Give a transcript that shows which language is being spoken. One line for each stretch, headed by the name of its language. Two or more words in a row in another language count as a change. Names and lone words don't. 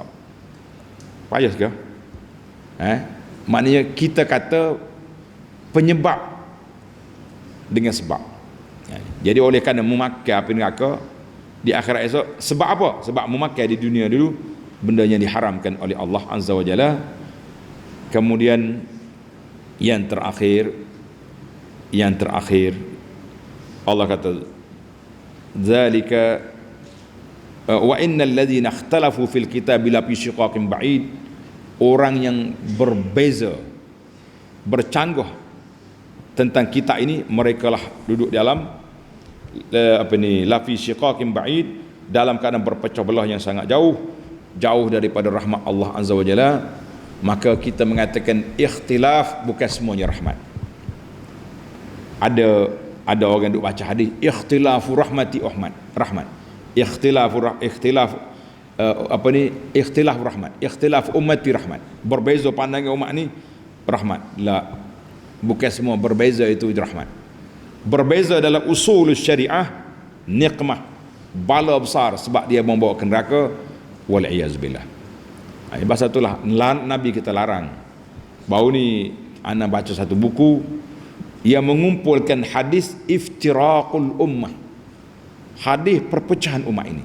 Malay: Payah ke? Maknanya kita kata penyebab dengan sebab. Jadi oleh kerana memakai api neraka di akhirat esok, sebab apa? Sebab memakai di dunia dulu benda yang diharamkan oleh Allah
Arabic: عز وجل.
Malay: Kemudian yang terakhir Allah kata,
Arabic: ذلك وإن الذين اختلفوا في الكتاب ل في شقاق بعيد.
Malay: Orang yang berbeza, bercanggah tentang kitab ini, mereka lah duduk dalam
Arabic: ل في شقاق بعيد,
Malay: dalam keadaan berpecah belah yang sangat jauh daripada rahmat Allah
Arabic: عز وجل.
Malay: Maka kita mengatakan ikhtilaf bukan semuanya rahmat. Ada orang duk baca hadis,
Arabic: اختلاف رحمتي
Malay: rahmat. Ikhtilaf rahmat,
Arabic: اختلاف أمتي
Malay: rahmat. Berbeza pandangan umat ni rahmat. La, bukan semua berbeza itu rahmat. Berbeza dalam usul syariah, nikmah, bala besar, sebab dia membawa ke neraka,
Arabic: والعياذ بالله.
Malay: Bahasa itulah Nabi kita larang. Baru ni ana baca satu buku yang mengumpulkan hadis
Arabic: افتراق الأمة,
Malay: hadis perpecahan umat ini.